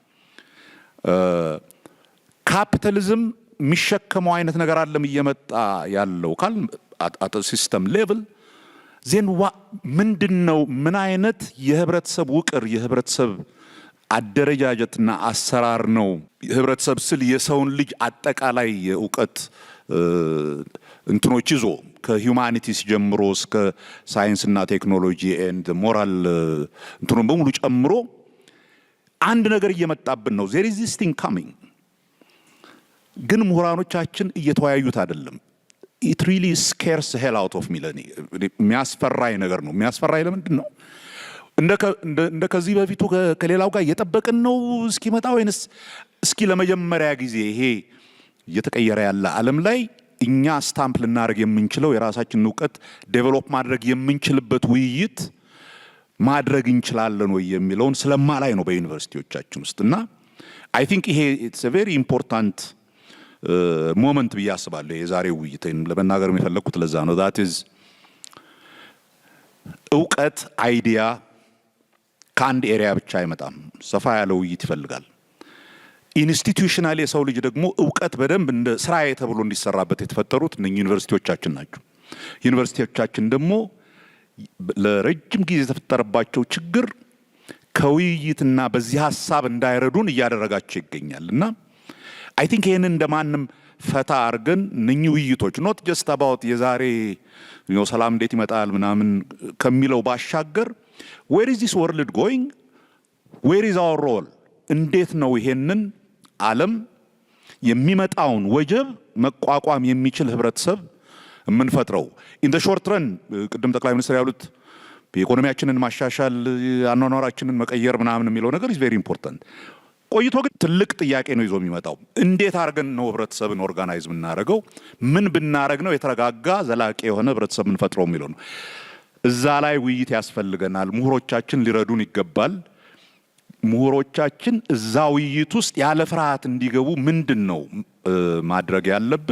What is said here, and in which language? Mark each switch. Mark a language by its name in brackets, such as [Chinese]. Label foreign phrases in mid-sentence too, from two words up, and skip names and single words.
[Amharic] ካፒታሊዝም የሚሸከመው አይነት ነገር አለም እየመጣ ያለው [English] call at system level then [Amharic] ምንድነው ምን አይነት የህብረተሰብ ውቅር የህብረተሰብ አደረጃጀትና አሰራር ነው? ህብረተሰብ ስል የሰውን ልጅ አጠቃላይ የእውቀት እንትኖች ይዞ ከሂዩማኒቲስ ጀምሮ እስከ ሳይንስና [English] technology and moral [Amharic] እንትኑን በሙሉ ጨምሮ አንድ ነገር እየመጣብን ነው። [English] there is this thing coming። [Amharic] ግን ምሁራኖቻችን እየተወያዩት አይደለም። [English] it really scares the hell out of me። [Amharic] የሚያስፈራኝ ነገር ነው። የሚያስፈራኝ ለምንድን ነው? እንደ ከዚህ በፊቱ ከሌላው ጋር እየጠበቅን ነው እስኪመጣ ወይንስ እስኪ ለመጀመሪያ ጊዜ ይሄ እየተቀየረ ያለ ዓለም ላይ እኛ ስታምፕ ልናደርግ የምንችለው የራሳችንን እውቀት ዴቨሎፕ ማድረግ የምንችልበት ውይይት ማድረግ እንችላለን ወይ የሚለውን ስለማላይ ነው በዩኒቨርሲቲዎቻችን ውስጥና [English] I think [Amharic] ይሄ [English] it's a very important moment [Amharic] ብዬ አስባለሁ። የዛሬው ውይይትን ለመናገር የፈለኩት ለዛ ነው። [English] that is [Amharic] እውቀት አይዲያ ከአንድ ኤሪያ ብቻ አይመጣም። ሰፋ ያለ ውይይት ይፈልጋል። ኢንስቲትዩሽናል የሰው ልጅ ደግሞ እውቀት በደንብ እንደ ስራዬ ተብሎ እንዲሰራበት የተፈጠሩት እነኚህ ዩኒቨርሲቲዎቻችን ናቸው። ዩኒቨርሲቲዎቻችን ደግሞ ለረጅም ጊዜ የተፈጠረባቸው ችግር ከውይይትና በዚህ ሐሳብ እንዳይረዱን እያደረጋቸው ይገኛል እና [English] I think [Amharic] ይሄን እንደማንም ፈታ አርገን እነኚህ ውይይቶች [English] not just about [Amharic] የዛሬ ሰላም እንዴት ይመጣል ምናምን ከሚለው ባሻገር [English] where is this world going, where is our role፣ [Amharic] እንዴት ነው ይሄንን ዓለም የሚመጣውን ወጀብ መቋቋም የሚችል ህብረተሰብ የምንፈጥረው in [English] the short run። [Amharic] ቅድም ጠቅላይ ሚኒስትር ያሉት በኢኮኖሚያችንን ማሻሻል አኗኗራችንን መቀየር ምናምን የሚለው ነገር [English] is very important። [Amharic] ቆይቶ ግን ትልቅ ጥያቄ ነው ይዞ የሚመጣው እንዴት አድርገን ነው ህብረተሰብን ኦርጋናይዝ የምናደርገው፣ ምን ብናደርግ ነው የተረጋጋ ዘላቂ የሆነ ህብረተሰብ የምንፈጥረው የሚለው ነው። እዛ ላይ ውይይት ያስፈልገናል። ምሁሮቻችን ሊረዱን ይገባል። ምሁሮቻችን እዛ ውይይት ውስጥ ያለ ፍርሃት እንዲገቡ ምንድነው ማድረግ ያለብን?